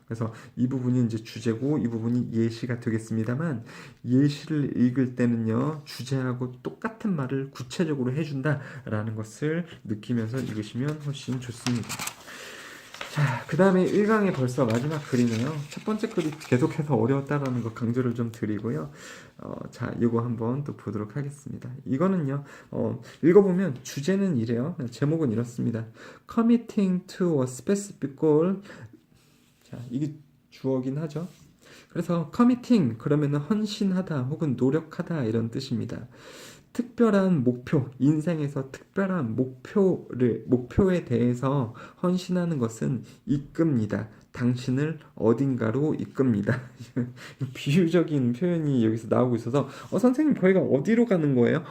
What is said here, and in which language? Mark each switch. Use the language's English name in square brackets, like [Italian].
[Korean] 그래서 이 부분이 이제 주제고 이 부분이 예시가 되겠습니다만 예시를 읽을 때는요 주제하고 똑같은 말을 구체적으로 해준다라는 것을 느끼면서 읽으시면 훨씬 좋습니다. 그 다음에 1강의 벌써 마지막 글이네요. 첫 번째 글이 계속해서 어려웠다라는 거 강조를 좀 드리고요. 자, 이거 한번 또 보도록 하겠습니다. 이거는요, 읽어보면 주제는 이래요. 제목은 이렇습니다. [English] Committing to a specific goal. [Korean] 자, 이게 주어긴 하죠. 그래서 committing 그러면은 헌신하다 혹은 노력하다 이런 뜻입니다. 특별한 목표, 인생에서 특별한 목표에 대해서 헌신하는 것은 이끕니다. 당신을 어딘가로 이끕니다. 비유적인 표현이 여기서 나오고 있어서, 선생님, 저희가 어디로 가는 거예요?